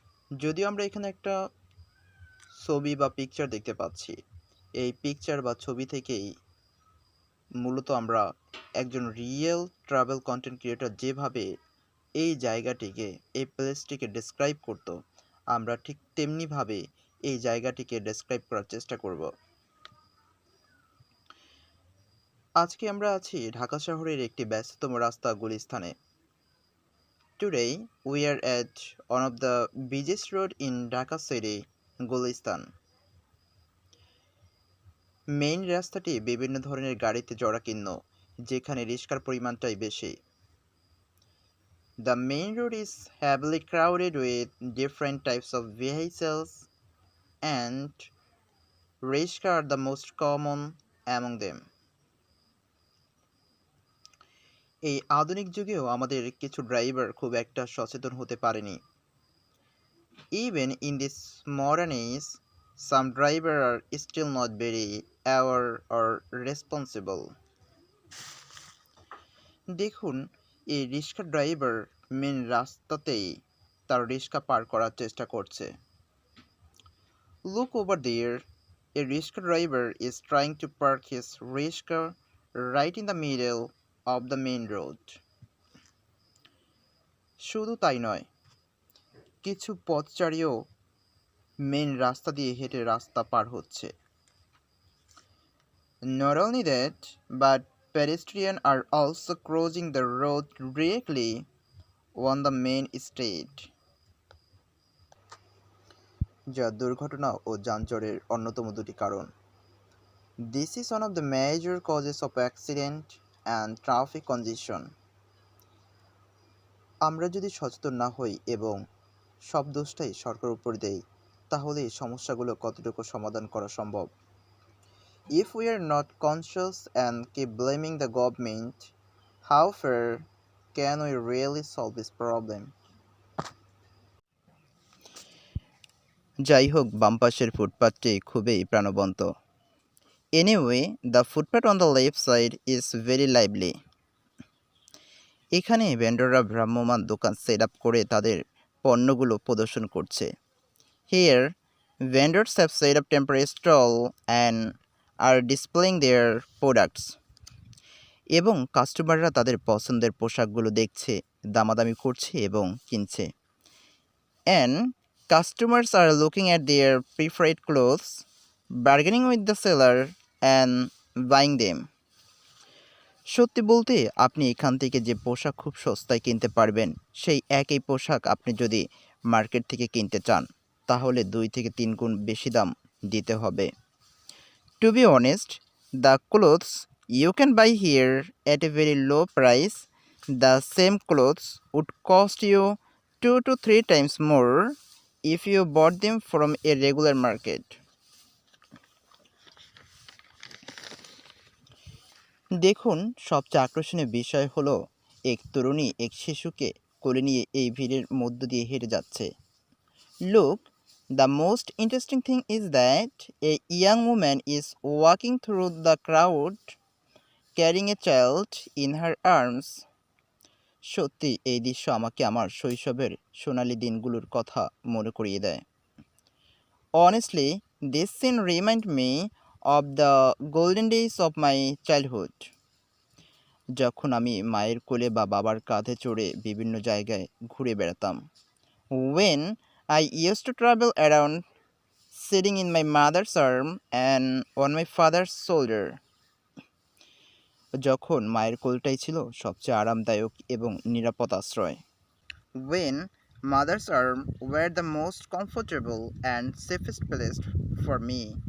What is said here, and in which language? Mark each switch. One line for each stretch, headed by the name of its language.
Bangla: যদিও আমরা এখানে একটা ছবি বা পিকচার দেখতে পাচ্ছি, এই পিকচার বা ছবি থেকেই মূলত আমরা একজন রিয়েল ট্রাভেল কন্টেন্ট ক্রিয়েটর যেভাবে এই জায়গাটিকে, এই প্লেসটিকে ডেসক্রাইব করতো, আমরা ঠিক তেমনিভাবে এই জায়গাটিকে ডেসক্রাইব করার চেষ্টা করব। আজকে আমরা আছি ঢাকা শহরের একটি ব্যস্ততম রাস্তা গুলিস্তানে।
English: Today we are at one of the busiest road in Dhaka city, Gulistan.
Bangla: Main রাস্তাটি বিভিন্ন ধরনের গাড়িতে জরাকীর্ণ, যেখানে রিস্কার পরিমাণটাই বেশি।
English: The main road is heavily crowded with different types of vehicles and rickshaws are the most common among them.
Bangla: এই আধুনিক যুগেও আমাদের কিছু ড্রাইভার খুব একটা সচেতন হতে পারেনি।
English: Even in this modern age, some drivers are still not very aware or responsible.
Bangla: দেখুন, এই রিক্সা ড্রাইভার মেন রাস্তাতেই তার রিক্সা পার করার চেষ্টা করছে।
English: Look over there. A rickshaw driver is trying to park his rickshaw right in the middle of the main road.
Bangla: শুধু তাই নয়, কিছু পথচারীও মেন রাস্তা দিয়ে হেঁটে রাস্তা পার হচ্ছে।
English: Not only that, but pedestrians are also crossing the road directly on the main street,
Bangla: যা দুর্ঘটনা ও যানজটের অন্যতম দুটি কারণ।
English: This is one of the major causes of accident and traffic congestion.
Bangla: আমরা যদি সচেতন না হই এবং সব দোষটাই সরকারের উপর দেই, তাহলে এই সমস্যাগুলো কতটুকু সমাধান করা সম্ভব?
English: If we are not conscious and keep blaming the government, how far can we really solve this problem?
Bangla: যাই হোক, বাম পাশের ফুটপাথটি খুবই প্রাণবন্ত।
English: Anyway, the footpath on the left side is very lively.
Bangla: এখানে ভেন্ডররা ভ্রাম্যমাণ দোকান সেট আপ করে তাদের পণ্যগুলো প্রদর্শন করছে।
English: Here, vendors have set up temporary stall and are displaying their products.
Bangla: এবং কাস্টমাররা তাদের পছন্দের পোশাকগুলো দেখছে, দামাদামি করছে এবং কিনছে।
English: And customers are looking at their preferred clothes, bargaining with the seller and buying them.
Bangla: সত্যি বলতে, আপনি এখান থেকে যে পোশাক খুব সস্তায় কিনতে পারবেন, সেই একই পোশাক আপনি যদি মার্কেট থেকে কিনতে চান, তাহলে 2 থেকে 3 গুণ বেশি দাম দিতে হবে।
English: To be honest, the clothes you can buy here at a very low price, the same clothes would cost you 2 to 3 times more if you bought them from a regular market.
Bangla: দেখুন, সবচেয়ে আকর্ষণীয় বিষয় হলো এক তরুণী এক শিশুকে কোলে নিয়ে এই ভিড়ের মধ্য দিয়ে হেঁটে যাচ্ছে।
English: Look, the most interesting thing is that a young woman is walking through the crowd carrying a child in her arms.
Bangla: সত্যি এই দৃশ্য আমাকে আমার শৈশবের সোনালি দিনগুলোর কথা মনে করিয়ে দেয়।
English: Honestly, this scene reminds me of the golden days of my childhood.
Bangla: যখন আমি মায়ের কোলে বা বাবার কাঁধে চড়ে বিভিন্ন জায়গায় ঘুরে বেড়াতাম।
English: When I used to travel around sitting in my mother's arm and on my father's shoulder.
Bangla: যখন মায়ের কোলটাই ছিল সবচেয়ে আরামদায়ক এবং নিরাপদ আশ্রয়।
English: When mother's arm were the most comfortable and safest place for me